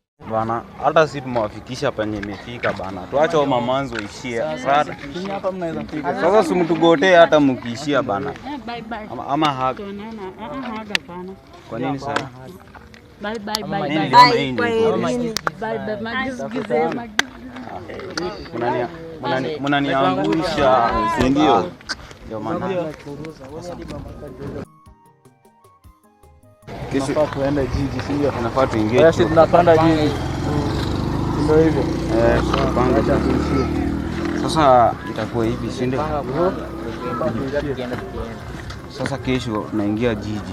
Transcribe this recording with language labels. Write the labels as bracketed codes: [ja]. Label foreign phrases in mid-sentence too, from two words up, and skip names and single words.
[sw] Bana, hata sisi tumewafikisha penye imefika bana. Tuache wa mamanzo ishie. Sasa hapa mnaweza piga. sasa simtugotee hata mkiishia bana. [en] Bye bye. [sw] Ama haga. Haga bana. Kwa nini sasa? [en] Bye bye Bye bye. Bye bye magize. [sw] Mnaniangusha, si ndio? Ndio maana. Kesho tuende jiji, si ndio? Tunafaa tuingie. Sisi tunapanda jiji. Ndio hivyo. Tupanga tuishie. Sasa itakuwa hivi, si ndio? Sasa kesho tunaingia jiji.